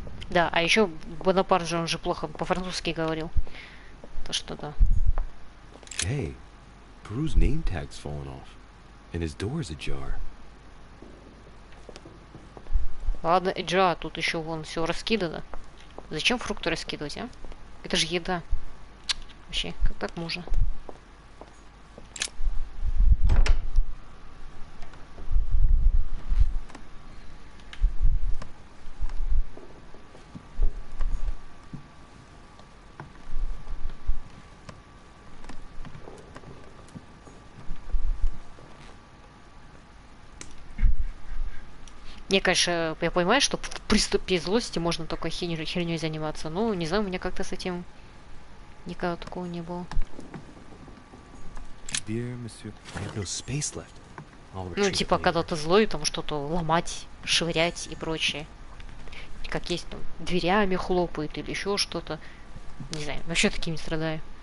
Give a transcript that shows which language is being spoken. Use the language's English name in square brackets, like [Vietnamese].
[Russian] Да, а еще Бонапарт же, он же плохо по-французски говорил. То что да. [English] Hey, Peru's name tag's fallen off, and his door's ajar. [Russian] Ладно, Эджа, тут еще вон все раскидано. Зачем фрукты раскидывать, а? Это же еда. Вообще, как так можно? Мне, конечно, я понимаю, что в приступе злости можно только херней заниматься. Но, не знаю, у меня как-то с этим никогда такого не было. [English] Dear Monsieur, I have no space left. [Russian] Ну, типа, когда ты злой, там что-то ломать, швырять и прочее. Как есть, там, дверями хлопает или еще что-то. Не знаю, вообще таким не страдаю.